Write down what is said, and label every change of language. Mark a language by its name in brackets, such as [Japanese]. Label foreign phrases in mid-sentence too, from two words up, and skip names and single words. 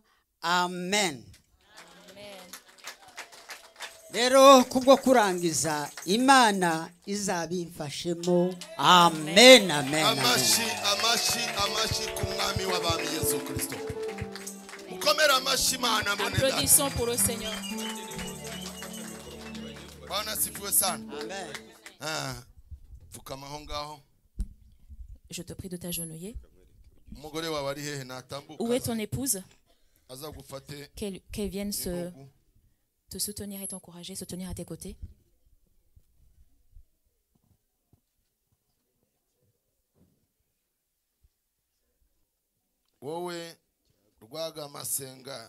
[Kinyarwanda] Amen. Rero kubwo kurangiza Imana izabimfashemo. Amen, amen. Amashi ku mwami w'abami Yesu Kristo. Mukomere amashi Imana mbonera. [French] Applaudissons pour le Seigneur. [Swahili] Bwana sifiwe sana. Amen. [Kinyarwanda] Fukamaho ngaho. [French] Je te prie de t'agenouiller. [Kinyarwanda] Umugore wawe ari hehe natambuka? [French] Où est ton épouse? [Kinyarwanda] Azagufate. [French] Qu'elle vienne te soutenir et t'encourager, se tenir à tes côtés. [Kinyarwanda] Wowe Rwaga Masenga.